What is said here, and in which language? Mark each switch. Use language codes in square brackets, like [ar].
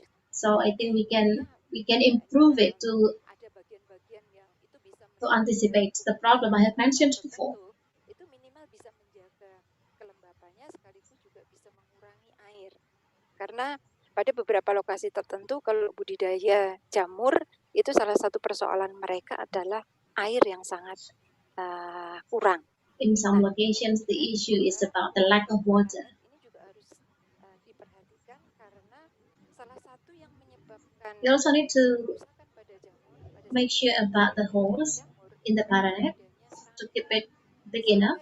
[en] So I think we can improve it to anticipate the problem I have mentioned before. [id] Itu minimal bisa menjaga kelembapannya sekaligus juga bisa mengurangi air. Karena pada beberapa lokasi tertentu kalau budidaya jamur itu salah satu persoalan mereka adalah air yang sangat kurang. [en] In some locations, the issue is about the lack of water. [id] Ini juga harus diperhatikan karena salah satu yang menyebabkan [en] We also need to [id] kerusakan pada jamur [en] make sure about the holes in the paranet to keep it big enough.